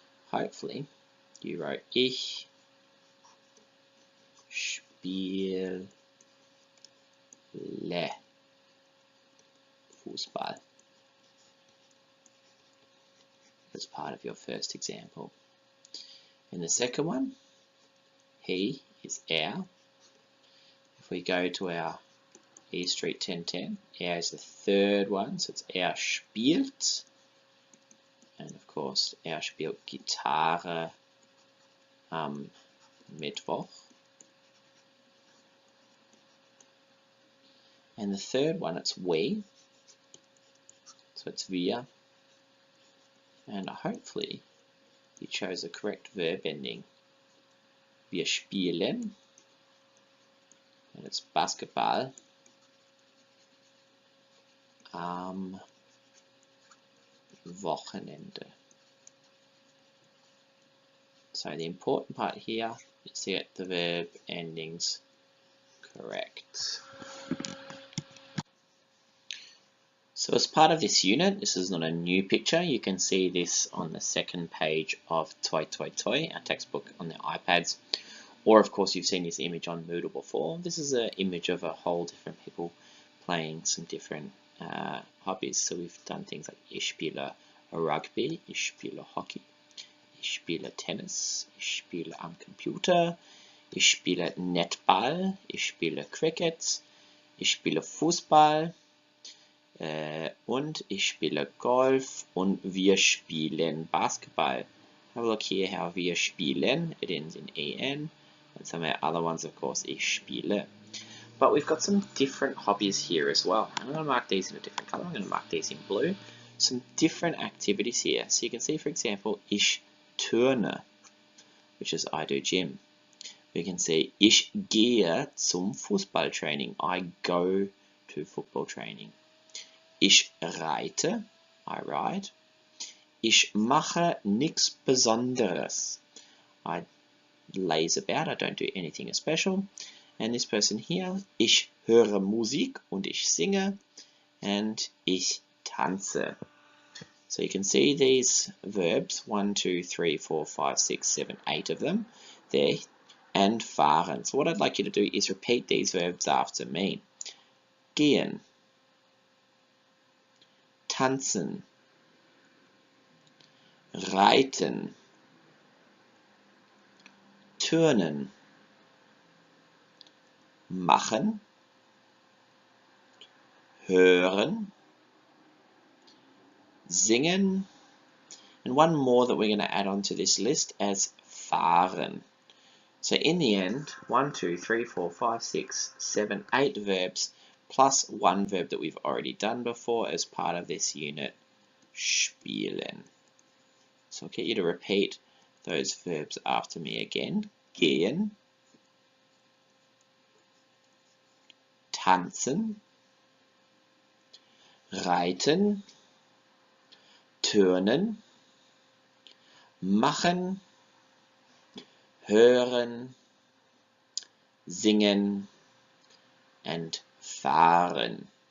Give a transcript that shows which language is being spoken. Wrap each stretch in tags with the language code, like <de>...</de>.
<en>Hopefully you wrote</en> <de>Ich spiele Fußball</de> <en>as part of your first example. In the second one, he is If we go to our E Street 1010, is the third one, so it's spielt. And of course,</en> <de>spielt Gitarre am Mittwoch.</de> <en>And the third one, it's we. So it's wir. And hopefully you chose the correct verb ending.</en> <de>Wir spielen.</de> <en>And it's basketball</en> <de>am Wochenende.</de> <en>So the important part here is to get the verb endings correct. So as part of this unit, this is not a new picture, you can see this on the second page of Toi Toi Toi, our textbook on the iPads, or of course you've seen this image on Moodle before. This is an image of a whole different people playing some different hobbies. So we've done things like</en> <de>ich spiele Rugby, ich spiele Hockey, ich spiele Tennis, ich spiele am Computer, ich spiele Netball, ich spiele Cricket, ich spiele Fußball, und ich spiele Golf und wir spielen Basketball.</de> <en>Have a look here how</en> <de>wir spielen,</de> <en>it ends in en, and some of the other ones of course</en> <de>ich spiele.</de> <en>But we've got some different hobbies here as well. I'm going to mark these in a different color, I'm going to mark these in blue. Some different activities here. So you can see for example,</en> <de>ich turne,</de> <en>which is I do gym. We can see</en> <de>ich gehe zum Fußballtraining,</de> <en>I go to football training.</en> <de>Ich reite,</de> <en>I ride.</en> <de>Ich mache nichts Besonderes.</de> <en>I laze about, I don't do anything special. And this person here,</en> <de>ich höre Musik und ich singe. And ich tanze.</de> <en>So you can see these verbs, 1, 2, 3, 4, 5, 6, 7, 8 of them there. And fahren. So what I'd like you to do is repeat these verbs after me.</en> <de>Gehen. Tanzen, reiten, turnen, machen, hören, singen,</de> <en>and one more that we're going to add on to this list as fahren. So in the end, 1, 2, 3, 4, 5, 6, 7, 8 verbs plus one verb that we've already done before as part of this unit, spielen. So I'll get you to repeat those verbs after me again.</en> <de>Gehen, tanzen, reiten, turnen, machen, hören, singen, and fahren.</de>